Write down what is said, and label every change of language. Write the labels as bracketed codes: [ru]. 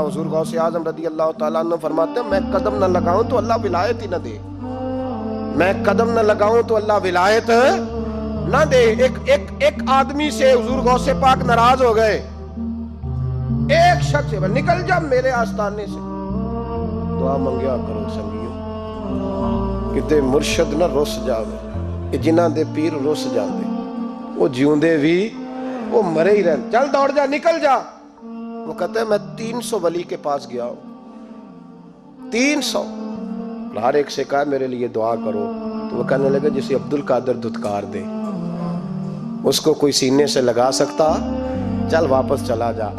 [ur] حضور غوث اعظم رضی اللہ تعالیٰ عنہ فرماتے ہیں میں قدم نہ لگاؤں تو اللہ ولایت ہی نہ دے، میں قدم نہ لگاؤں تو اللہ ولایت نہ دے. ایک آدمی سے حضور غوث پاک ناراض ہو گئے. ایک شخص ہے نکل جا میرے آستانے سے. [pa] دعا منگیا کرو سنگیو کتے مرشد نہ رس جاوے جنہاں دے پیر رس جاندے وہ جیوندے بھی وہ مرے ہی رہن. [ur] چل دوڑ جا نکل جا. وہ کہتا ہے میں 300 ولی کے پاس گیا ہوں 300 ہر ایک سے کہا میرے لیے دعا کرو. تو وہ کہنے لگے جسے عبد القادر دھتکار دے اس کو کوئی سینے سے لگا سکتا. چل واپس چلا جا.